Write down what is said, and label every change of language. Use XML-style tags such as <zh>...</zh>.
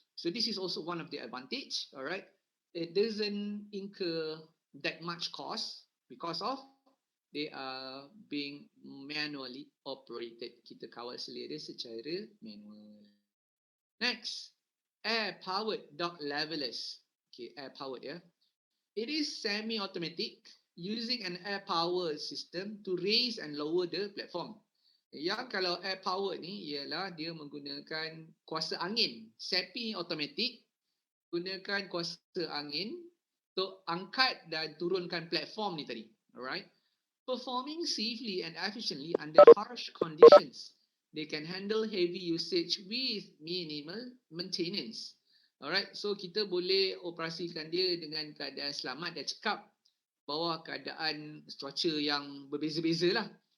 <en>So this is also one of the advantage, alright. It doesn't incur that much cost because of they are being manually operated.</en> <ms>Kita kawal selia dia secara manual.</ms> <en>Next, air-powered dock levelers. Okay, air-powered, yeah. It is semi-automatic using an air-powered system to raise and lower the platform.</en> <ms>Yang kalau air power ni ialah dia menggunakan kuasa angin, semi automatic, gunakan kuasa angin untuk angkat dan turunkan platform ni tadi.</ms> <en>Alright. Performing safely and efficiently under harsh conditions. They can handle heavy usage with minimal maintenance.</en> <ms>Alright, so kita boleh operasikan dia dengan keadaan selamat dan cekap bawah keadaan cuaca yang berbeza-beza lah.</ms>